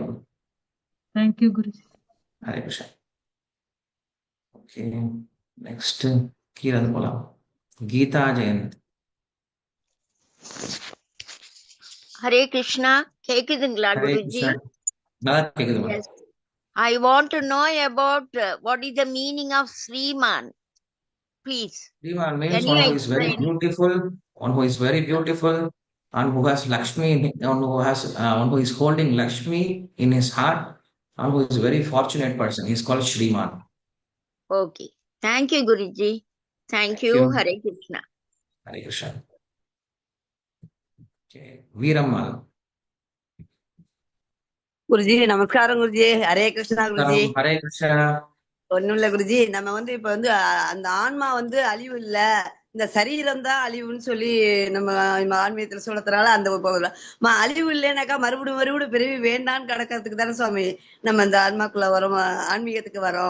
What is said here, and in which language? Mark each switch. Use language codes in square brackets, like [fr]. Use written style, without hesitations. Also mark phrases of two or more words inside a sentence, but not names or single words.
[ta] தேங்க்யூ குருஜி. ஹரே கிருஷ்ணா. ஓகே, நெக்ஸ்ட் கீழே வந்து போலாம். கீதா ஜெயந்த். ஹரே கிருஷ்ணா. கேக்குதுங்களா ஹரே குருஜி? கிருஷ்ணா. நல்லா கேக்குதுமா? [en] Yes. I want to know about what is the meaning of Sriman. Please, Sriman means can you one who is very explain? beautiful, one who is very beautiful, and who has Lakshmi, one who is holding Lakshmi in his heart, and who is a very fortunate person. He's called Shriman. Okay. Thank you, Guruji. Thank Thank you. you. Hare Krishna. Hare Krishna. Okay. Veerammal. [ta] குருஜி நமஸ்காரம் குருஜி. ஹரே கிருஷ்ணா குருஜி. Hare Krishna. ஒண்ணும் இல்ல குருஜி, நம்ம இப்ப அந்த ஆன்மா அழிவு இல்ல, இந்த சரீரம் தான் அழிவுன்னு சொல்லி நம்ம ஆன்மீகத்துல சொல்றதுனால அந்த அழிவு இல்லைனாக்கா மறுபடியும் மறுபடியும் பிறவி வேண்டான்னு கிடக்கிறதுக்கு தானே சுவாமி நம்ம இந்த ஆன்மாக்குள்ள வரோம், ஆன்மீகத்துக்கு வரோம்.